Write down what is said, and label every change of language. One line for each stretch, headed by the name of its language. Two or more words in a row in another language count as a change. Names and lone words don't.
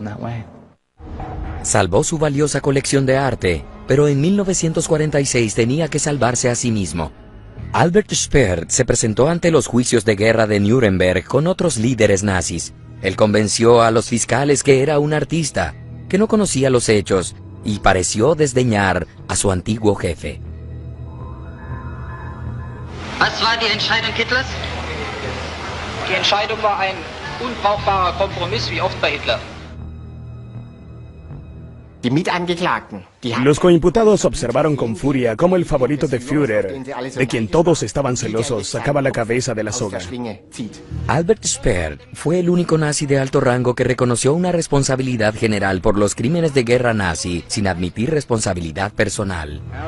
Spanish: Salvó su valiosa colección de arte, pero en 1946 tenía que salvarse a sí mismo. Albert Speer se presentó ante los juicios de guerra de Nuremberg con otros líderes nazis. Él convenció a los fiscales que era un artista, que no conocía los hechos, y pareció desdeñar a su antiguo jefe.
German: Was war die Entscheidung Hitlers? Die Entscheidung war ein unbrauchbarer Kompromiss wie oft bei Hitler.
Spanish: Los coimputados observaron con furia cómo el favorito de Führer, de quien todos estaban celosos, sacaba la cabeza de la soga. Albert Speer fue el único nazi de alto rango que reconoció una responsabilidad general por los crímenes de guerra nazi sin admitir responsabilidad personal.